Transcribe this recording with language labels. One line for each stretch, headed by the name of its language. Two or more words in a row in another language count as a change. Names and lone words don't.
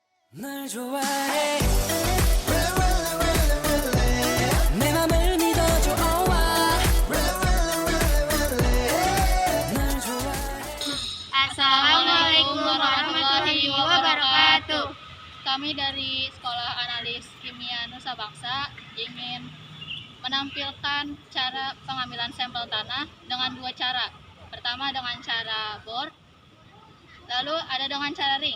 Korean: 널 좋아해 내 맘을 믿어줘 oh, 널 좋아해
Arabic: السلام عليكم ورحمة الله وبركاته.
Indonesian: Kami dari Sekolah Analis Kimia Nusa Bangsa ingin menampilkan cara pengambilan sampel tanah dengan dua cara. Pertama dengan cara bor, lalu ada dengan cara ring.